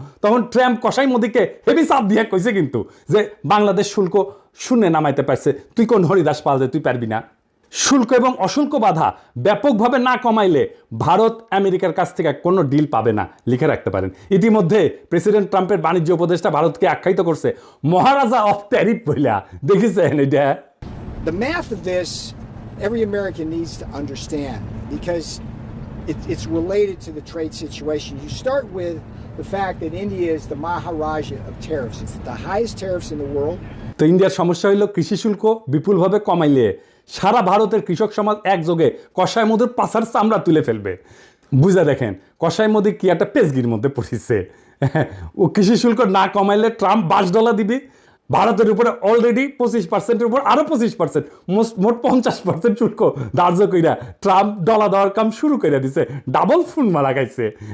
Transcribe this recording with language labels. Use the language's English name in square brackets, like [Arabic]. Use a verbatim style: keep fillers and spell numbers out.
[Bangla] তখন ট্রাম্প কসাই মোদিকে হেভি চাপ দিয়ে কইছে কিন্তু যে বাংলাদেশ শুল্ক শূন্যে নামাইতে পারছে, তুই কোন হরিদাস পাল যে তুই পারবি না। শুল্ক এবং অশুল্ক বাধা ব্যাপকভাবে না কমাইলে ভারত আমেরিকার কাছ থেকে কোনো ডিল পাবে না, লিখে রাখতে পারেন। ইতিমধ্যে প্রেসিডেন্ট ট্রাম্পের বাণিজ্য উপদেষ্টা ভারতকে আখ্যায়িত করছে [English] Maharaja of tariff [Bangla] বইলা, দেখেছেন এটা? [English] The math of this every American needs to understand because it, it's related to the trade situation. You start with the fact that India is the Maharaja of tariffs. It's the highest tariffs in the world. [Bangla] তো ইন্ডিয়ার সমস্যা হইল কৃষি শুল্ক বিপুলভাবে কমাইলে সারা ভারতের কৃষক সমাজ একযোগে কসাই মোদির পাছার চামড়া তুলে ফেলবে। বুঝা দেখেন কসাই মোদি কি একটা পেজগির মধ্যে পড়েছে। ও কৃষি শুল্ক না কমাইলে ট্রাম্প বাস ডলা দিবি, ভারতের উপরে অলরেডি পঁচিশ পার্সেন্টের উপর আরও পঁচিশ পার্সেন্ট মোট পঞ্চাশ পার্সেন্ট শুল্ক ধার্য কইরা ট্রাম্প ডলা দেওয়ার কাম শুরু করে দিছে, ডাবল ফুন মারা গাইছে।